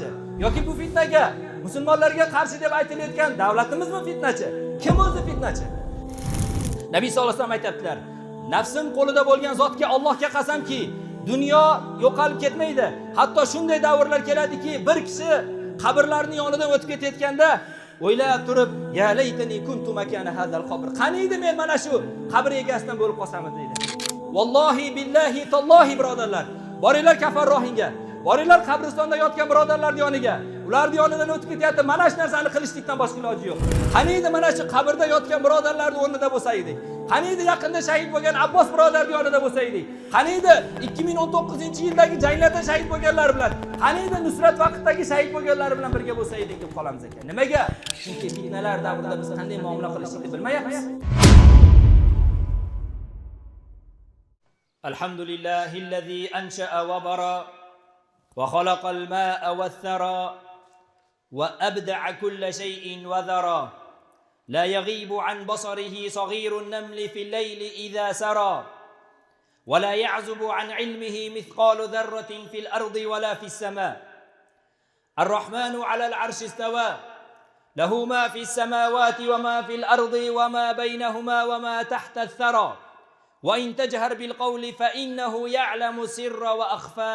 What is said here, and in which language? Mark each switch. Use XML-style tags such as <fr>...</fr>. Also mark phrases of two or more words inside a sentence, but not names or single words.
<uz>Yoki bu fitnaga musulmonlarga qarshi deb aytilayotgan davlatimizmi fitnachi? Kim o'zi fitnachi? Nabiy</uz> <ar>صلى الله عليه وسلم</ar> <uz>aytibdilar: "Nafsim qo'lida bo'lgan zotga Allohga qasamki, dunyo yo'qolib ketmaydi. Hatto shunday davrlar keladiki, bir kishi qabrlarning yonidan o'tib ketayotganda o'ylab turib,</uz> <ar>يا ليتني كنت مكان هذا القبر.</ar> <uz>Qaniydi men mana shu qabr egasidan bo'lib qolsam deydi."</uz> <ar>والله بالله تالله</ar> <uz>birodarlar, boringlar Kafarrohinga, boringlar qabristonda yotgan birodarlar yoniga. Ular yonidan o'tib ketyapti, mana shu narsani qilishlikdan boshqa iloji yo'q. Qaniydi mana shu qabrda yotgan birodarlarning o'rnida bo'lsa edik. Qaniydi yaqinda shahid bo'lgan Abbos birodarning yonida bo'lsa edik. Qaniydi 2019-yildagi janglarda shahid bo'lganlar bilan, qaniydi Nusrat vaqtidagi shahid bo'lganlar bilan birga bo'lsa edik deb qolamiz ekan. Nimaga? Chunki fitnalar davrida biz qanday muomala qilishni bilmayapmiz.</uz> <ar>الحمد لله الذي أنشأ وبرأ وخلق الماء والثرى وأبدع كل شيء وذرأ. لا يغيب عن بصره صغير النمل في الليل إذا سرى ولا يعزب عن علمه مثقال ذرة في الأرض ولا في السماء. الرحمن على العرش استوى له ما في السماوات وما في الأرض وما بينهما وما تحت الثرى وإن تجهر بالقول فإنه يعلم السر وأخفى.</ar>